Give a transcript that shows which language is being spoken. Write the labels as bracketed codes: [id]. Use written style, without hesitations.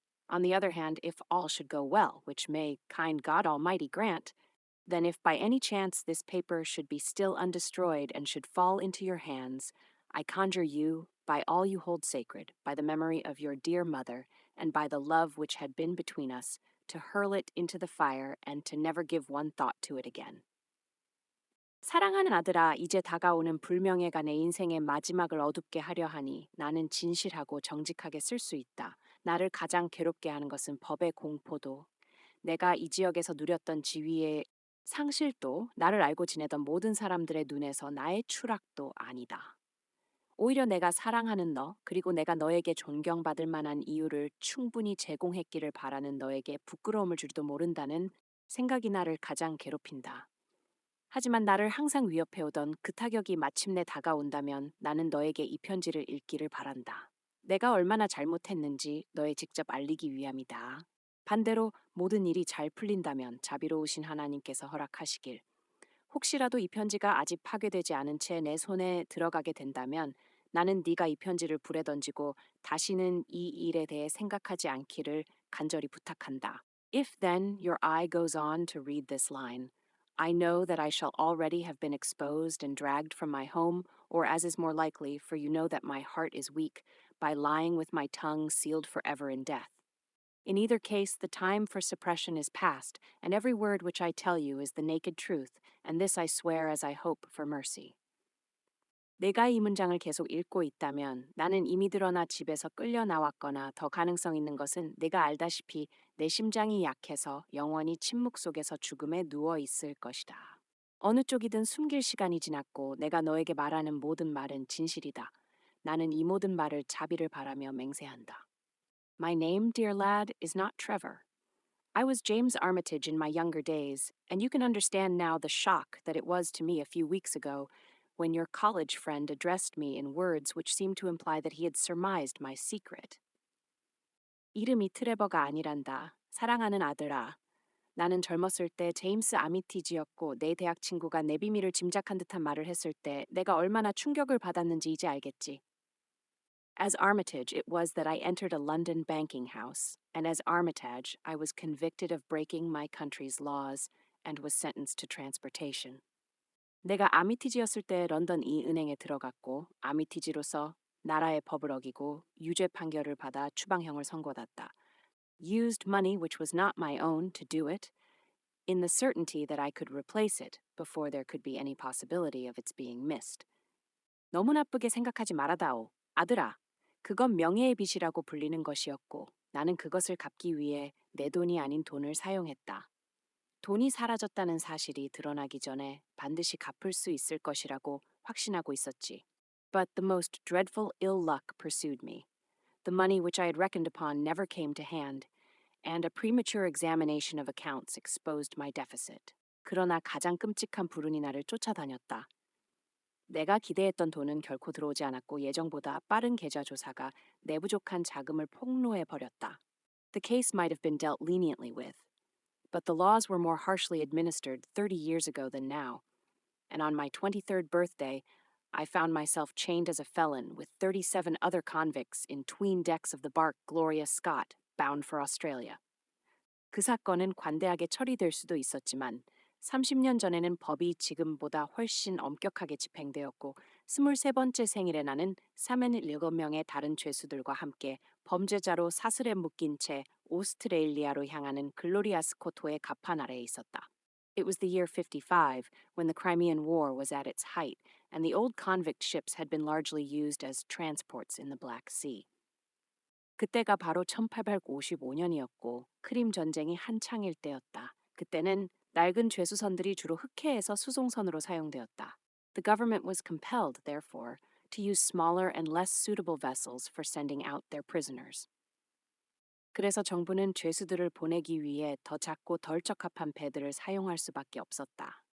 [en] On the other hand, if all should go well, which may kind God Almighty grant, then if by any chance this paper should be still undestroyed and should fall into your hands, I conjure you, by all you hold sacred, by the memory of your dear mother, and by the love which had been between us, to hurl it into the fire and to never give one thought to it again. [ko] 사랑하는 아들아, 이제 다가오는 불명예가 내 인생의 마지막을 어둡게 하려 하니 나는 진실하고 정직하게 쓸 수 있다. 나를 가장 괴롭게 하는 것은 법의 공포도, 내가 이 지역에서 누렸던 지위의 상실도, 나를 알고 지내던 모든 사람들의 눈에서 나의 추락도 아니다. 오히려 내가 사랑하는 너, 그리고 내가 너에게 존경받을 만한 이유를 충분히 제공했기를 바라는 너에게 부끄러움을 줄지도 모른다는 생각이 나를 가장 괴롭힌다. 하지만 나를 항상 위협해오던 그 타격이 마침내 다가온다면 나는 너에게 이 편지를 읽기를 바란다. 내가 얼마나 잘못했는지 너에 직접 알리기 위함이다. 반대로 모든 일이 잘 풀린다면 자비로우신 하나님께서 허락하시길. 혹시라도 이 편지가 아직 파괴되지 않은 채 내 손에 들어가게 된다면 나는 네가 이 편지를 불에 던지고 다시는 이 일에 대해 생각하지 않기를 간절히 부탁한다. [en] If then your eye goes on to read this line, I know that I shall already have been exposed and dragged from my home, or as is more likely, for you know that my heart is weak, by lying with my tongue sealed forever in death. In either case, the time for suppression is past, and every word which I tell you is the naked truth, and this I swear as I hope for mercy. [ko] 내가 이 문장을 계속 읽고 있다면 나는 이미 드러나 집에서 끌려 나왔거나 더 가능성 있는 것은 내가 알다시피 내 심장이 약해서 영원히 침묵 속에서 죽음에 누워 있을 것이다. 어느 쪽이든 숨길 시간이 지났고 내가 너에게 말하는 모든 말은 진실이다. 나는 이 모든 말을 자비를 바라며 맹세한다. [en] My name, dear lad, is not Trevor. I was James Armitage in my younger days, and you can understand now the shock that it was to me a few weeks ago when your college friend addressed me in words which seemed to imply that he had surmised my secret. [ko] 이름이 트레버가 아니란다. 사랑하는 아들아. 나는 젊었을 때 제임스 아미티지였고 내 대학 친구가 내 비밀을 짐작한 듯한 말을 했을 때 내가 얼마나 충격을 받았는지 이제 알겠지. [en] As Armitage, it was that I entered a London banking house, and as Armitage, I was convicted of breaking my country's laws and was sentenced to transportation. [ko] 내가 아미티지였을 때 런던 이 은행에 들어갔고 아미티지로서 나라의 법을 어기고 유죄 판결을 받아 추방형을 선고받았다. [en] Used money which was not my own to do it, in the certainty that I could replace it before there could be any possibility of its being missed. [ko] 너무 나쁘게 생각하지 말아다오. 아들아, 그건 명예의 빚이라고 불리는 것이었고 나는 그것을 갚기 위해 내 돈이 아닌 돈을 사용했다. 돈이 사라졌다는 사실이 드러나기 전에 반드시 갚을 수 있을 것이라고 확신하고 있었지. [en] But the most dreadful ill luck pursued me. The money which I had reckoned upon never came to hand, and a premature examination of accounts exposed my deficit. [ko] 그러나 가장 끔찍한 불운이 나를 쫓아다녔다. 내가 기대했던 돈은 결코 들어오지 않았고 예정보다 빠른 계좌 조사가 내 부족한 자금을 폭로해 버렸다. [en] The case might have been dealt leniently with, but the laws were more harshly administered 30 years ago than now, and on my 23rd birthday, I found myself chained as a felon with 37 other convicts in 'tween decks of the bark Gloria Scott, bound for Australia. [ko] 그 사건은 관대하게 처리될 수도 있었지만 30년 전에는 법이 지금보다 훨씬 엄격하게 집행되었고 23번째 생일에 나는 37명의 다른 죄수들과 함께 범죄자로 사슬에 묶인 채 오스트레일리아로 향하는 글로리아 스코토의 갑판 아래에 있었다. [en] It was the year 55 when the Crimean War was at its height and the old convict ships had been largely used as transports in the Black Sea. [ko] 그때가 바로 1855년이었고 크림 전쟁이 한창일 때였다. 그때는 낡은 죄수선들이 주로 흑해에서 수송선으로 사용되었다. [en] The government was compelled, therefore, to use smaller and less suitable vessels for sending out their prisoners. [ko] 그래서 정부는 죄수들을 보내기 위해 더 작고 덜 적합한 배들을 사용할 수밖에 없었다.